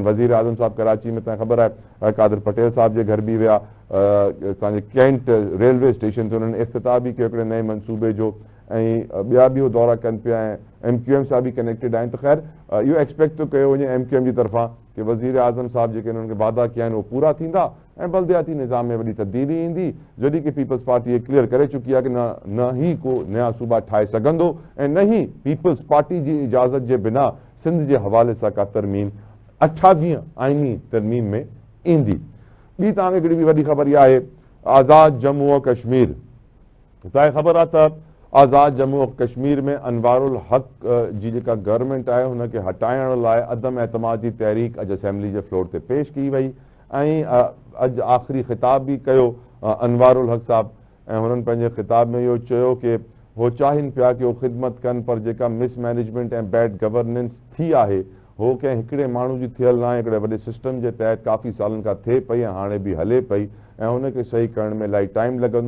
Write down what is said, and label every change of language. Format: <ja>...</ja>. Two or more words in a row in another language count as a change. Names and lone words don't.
<sd>वज़ीर आज़म साहिबु कराची में तव्हांखे ख़बर आहे कादिर पटेल साहिब जे घर बि विया, असांजे कैंट रेलवे स्टेशन ते उन्हनि इफ़्तिताह बि कयो हिकिड़े नए मनसूबे जो, ऐं ॿिया बि उहे दौरा कनि पिया ऐं MQM सां बि कनेक्टेड आहिनि। त ख़ैर इहो एक्सपेक्ट थो कयो वञे MQM जी तरफ़ां कि वज़ीर आज़म साहिब जेके हुननि खे वादा कया आहिनि उहे पूरा थींदा ऐं बल्दियाती निज़ाम में वॾी तब्दीली ईंदी, जॾहिं की पीपल्स पार्टी इहे क्लियर करे चुकी आहे कि न ही को नया सूबा ठाहे सघंदो ऐं न ही पीपल्स पार्टी जी इजाज़त जे बिना सिंध जे हवाले सां का तरमीम 28 आइनी तरमीम में ईंदी। ॿी तव्हांखे हिकिड़ी बि वॾी ख़बर इहा आहे, आज़ाद जम्मू और कश्मीर। तव्हांखे ख़बर आहे त आज़ाद जम्मू और कश्मीर में अनवारुल हक़ जी जेका गवर्नमेंट आहे हुनखे हटाइण लाइ अदम एतमाद जी तहरीक अॼु असेंबली जे फ्लोर ते पेश कई वई ऐं अॼु आख़िरी ख़िताब बि कयो अनवारुल हक़ साहिबु, ऐं हुननि पंहिंजे ख़िताब में इहो चयो कि हो चाहिनि पिया कि उहो ख़िदमत कनि, पर जेका मिसमैनेजमेंट ऐं</sd> <en>bad governance</en> <sd>थी आहे हो कंहिं हिकिड़े माण्हू जी थियल न आहे, हिकिड़े वॾे सिस्टम जे तहत काफ़ी सालनि खां थिए पई ऐं हाणे बि हले पई ऐं हुनखे सही करण में इलाही टाइम लॻंदो।</sd>